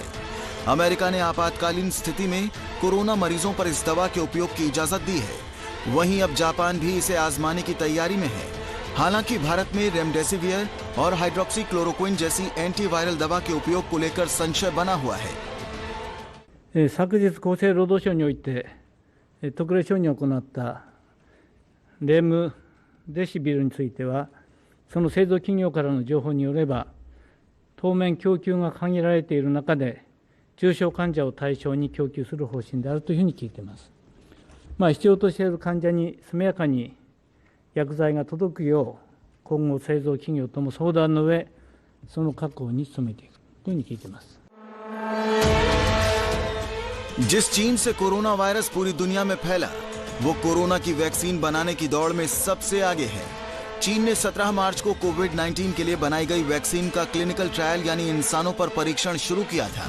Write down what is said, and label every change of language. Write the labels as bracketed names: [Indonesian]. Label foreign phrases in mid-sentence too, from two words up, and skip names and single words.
[Hindi] अमेरिका ने आपातकालीन स्थिति में कोरोना मरीजों पर इस दवा के उपयोग की इजाजत दी है। वहीं अब जापान भी इसे आजमाने की तैयारी में है। हालांकि भारत में रेमडेसिवियर और हाइड्रोक्सीक्लोरोक्विन जैसी एंटीवायरल दवा के उपयोग को लेकर संशय बना हुआ है। [Japanese] 昨日厚生労働省において特例承認を行ったレムデシビルについては、その製造企業からの情報によれば、当面供給が限られている中で、重症患者を対象に供給する方針であるというふうに聞いています。必要としている患者に速やかに薬剤が届くよう、今後製造企業とも相談の上、その確保に努めていくというふうに聞いています。 [Hindi] जिस चीन से कोरोना वायरस पूरी दुनिया में फैला, वो कोरोना की वैक्सीन बनाने की दौड़ में सबसे आगे है। चीन ने 17 मार्च को कोविड-19 के लिए बनाई गई वैक्सीन का क्लिनिकल ट्रायल यानी इंसानों पर परीक्षण शुरू किया था।